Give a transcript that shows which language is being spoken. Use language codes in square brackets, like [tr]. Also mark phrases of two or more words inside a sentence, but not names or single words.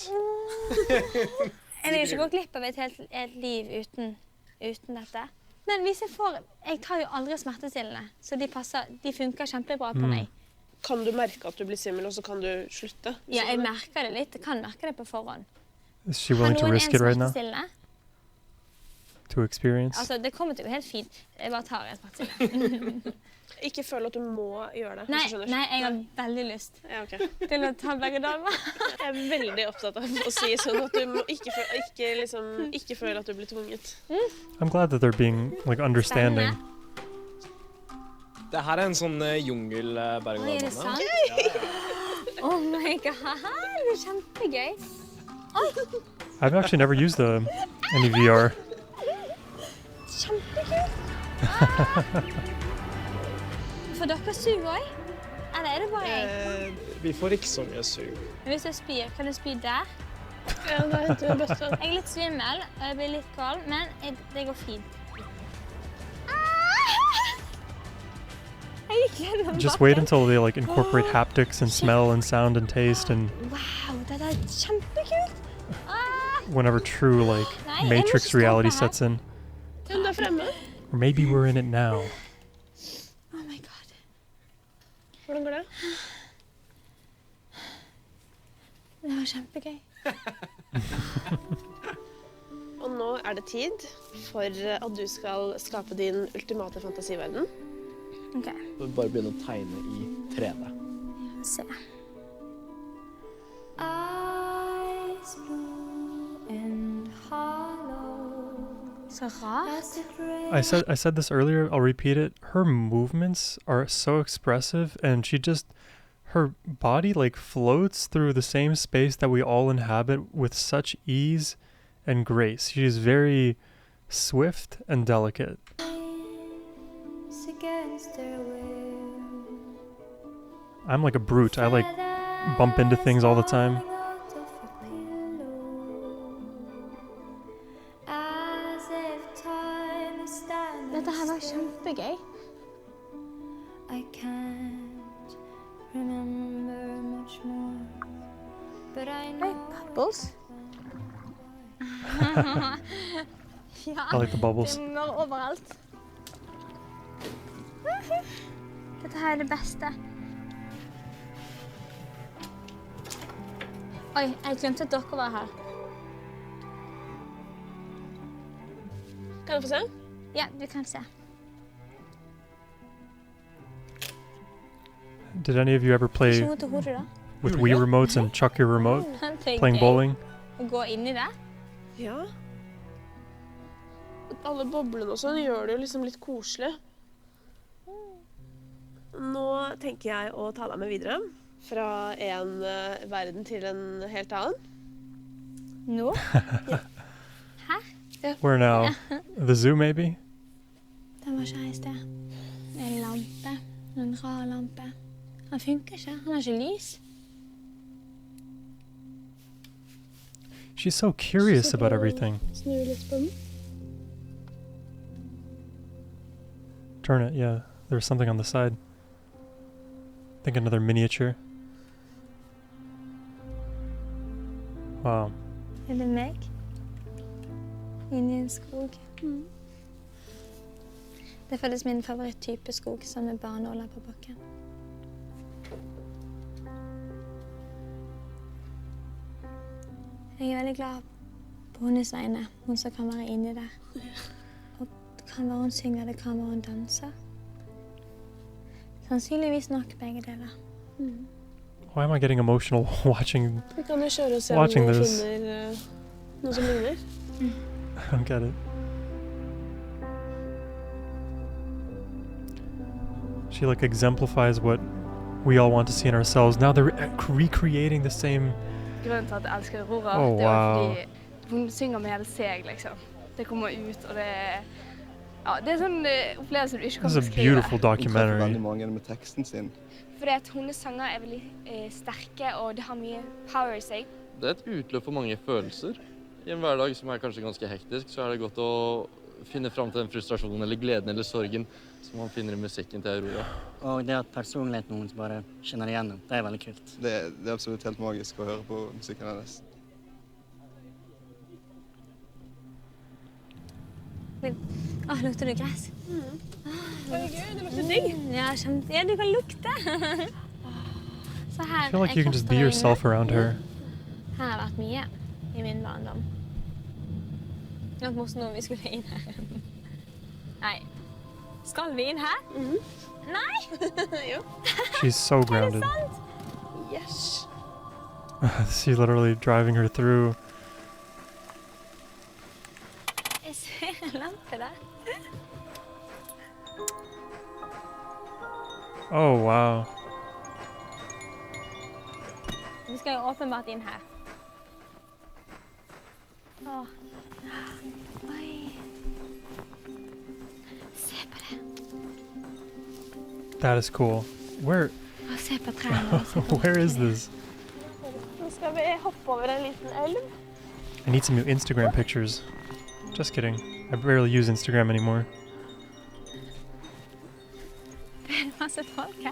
[no] Jeg vil ikke gå glipp av et helt liv uten dette. Men hvis jeg tar jo aldri smertestillende, så de funker kjempebra på meg. Kan du merke at du blir svimmel, og så kan du slutte? Ja, jeg merker det litt. Jeg kan merke det på forhånd. [en] Is she willing to risk it right now? To experience? [no] Altså, det kommer til å gå helt fint. Jeg bare tar et smertestillende. Ikke føl at du må gjøre det, Nei, hvis du skjønner. nei, jeg har veldig lyst til å ta begge damer. Jeg er veldig opptatt av å si sånn at du må ikke føle at du blir tvunget. [en] I'm glad that they're being like understanding. [no] Det her er en sånn jungel-berg-og-dal-bane. Oi, er det sant? [en] Oh my god, [no] det er kjempegøy. [en] I've actually never used any VR. [no] Kjempegøy. Får dere sug også? Eller er det bare jeg? Vi får ikke så mye sug. Hvis jeg spyr, kan jeg spy der? Ja, det er best. Jeg er litt svimmel, og jeg blir litt kald, men det går fint. [en] Just wait until they like incorporate haptics and smell and sound and taste and [no] Wow, det er kjempekult. [en] whenever true like Matrix reality sets in. [no] Den der fremme. [en] Or maybe we're in it now. Oh my god. [no] Hvordan går det? Det var kjempegøy. Og nå er det tid for at du skal skape din ultimate fantasiverden. Ok. Du bare begynne å tegne i 3D. Se. [en] Eyes blue and hollow. [no] Så rart. [en] I said this earlier, I'll repeat it. Her movements are so expressive and her body like floats through the same space that we all inhabit with such ease and grace. She is very swift and delicate. Against their will. I'm like a brute. I like bump into things all the time. [no] Dette her var kjempegøy. [en] I can't remember much more, but I know. [no] Bubbles. Ja, [en] I like the bubbles. [no] det når overalt. Dette her er det beste. Oi, jeg glemte at dere var her. Kan jeg få se? Ja, du kan se. [en] Did any of you ever play [no] Ikke mot hodet da. [en] with Wii remotes and chuck your remote? [no] Det er [en] Playing [no] gøy [en] bowling? [no] å gå inn i det. Ja. Alle boblene og sånn gjør det jo liksom litt koselig. Nå tenker jeg å ta deg med videre fra en verden til en helt annen. Nå? [en] Where now? The zoo, maybe? [no] Den var ikke her i sted. En lampe. En rar lampe. Han funker ikke. Han har ikke lys. [en] She's so curious about everything. [no] Snu litt på den. [en] Turn it, yeah. There's something on the side. I think another miniature. Wow. [no] Er det meg? Inni en skog. Det er faktisk min favoritttype skog, som med barnåler på bakken. Jeg er veldig glad på hennes vegne, hun som kan være inni der. Og det kan være hun synger, det kan være hun danser. Sannsynligvis nok begge deler. [en] Why am I getting emotional watching [no] Vi kan jo kjøre og se om vi [en] this? [no] finner noe som ligner. [en] I don't get it. She like exemplifies what we all want to see in ourselves. Now they're recreating the same. [no] Grunnen til at jeg elsker Aurora, [en] Oh, [no] det var [en] wow. [no] fordi hun synger med hele seg, liksom. Det kommer ut, og det er sånn opplevelse du ikke kan [en] This is a [no] beskrive. [en] beautiful documentary. [no] Veldig mange med teksten sin. Fordi at hennes sanger er veldig sterke, og det har mye power i seg. Det et utløp for mange følelser. I en hverdag som kanskje ganske hektisk, så det godt å finne fram til den frustrasjonen eller gleden eller sorgen som man finner i musikken til Aurora. Og det at personligheten hennes bare kjenner igjennom, det veldig kult. Det er absolutt helt magisk å høre på musikken hennes. Lukter det gress? Herregud, det lukter digg. Ja, ja, du kan lukte. Så her, [en] I feel like you can just be yourself around her. [no] Her har vært mye i min barndom. Det var morsomt når vi skulle inn her. Nei. Skal vi inn her? Nei! Jo. [en] She's so grounded. Yes. She's literally driving her through. [no] Jeg ser en lampe der. [en] Oh, wow. [no] Vi skal jo åpenbart inn her. Åh. Oi. Se på det. [en] That is cool. Where? [no] Se på trærne. [en] Where is this? [no] Nå skal vi hoppe over en liten elv. [en] I need some new Instagram pictures. Just kidding. I barely use Instagram anymore. [no] Det er masse folk her.